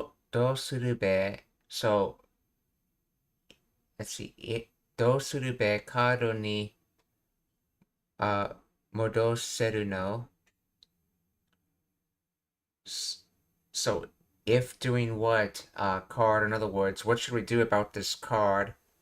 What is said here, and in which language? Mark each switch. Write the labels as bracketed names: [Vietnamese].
[Japanese] どうするべ [English] So, let's see. [Japanese] どうするべカードに戻せるの? [English] So, if doing what, card, in other words, what should we do about this card?